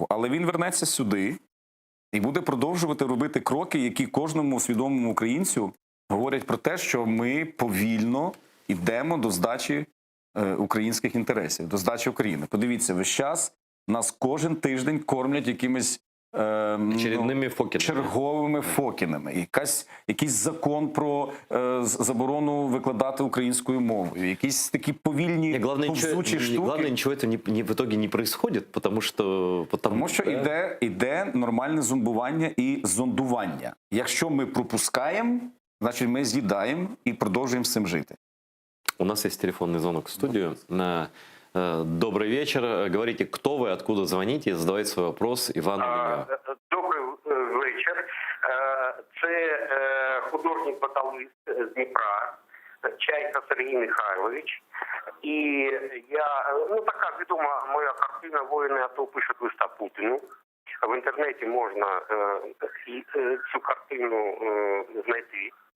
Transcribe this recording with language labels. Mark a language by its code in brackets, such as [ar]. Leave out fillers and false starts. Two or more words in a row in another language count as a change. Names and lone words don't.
[uk] Але він вернеться сюди і буде продовжувати робити кроки, які кожному свідомому українцю говорять про те, що ми повільно йдемо до здачі українських інтересів, до здачі України. Подивіться, весь час нас кожен тиждень кормлять якимись [ru] Очередними Фокінами. [uk] черговими Фокінами. Якийсь закон про заборону викладати українською мовою. Якісь такі повільні, повзучі штуки. [ru] Главное, ничего этого в итоге не происходит, потому що [uk] іде нормальне зомбування і зондування. Якщо ми пропускаємо, значить ми з'їдаємо і продовжуємо з цим жити. [ru] У нас есть телефонный звонок в студию. Добрый вечер. Говорите, кто вы, откуда звоните, задавайте свой вопрос. [uk] Іван Ілля. Добрий вечір. Це художник-баталист з Дніпра, Чайка Сергій Михайлович. І я, така відома моя картина «Воїни АТО пишуть листа Путіну». В інтернеті можна цю картину знайти.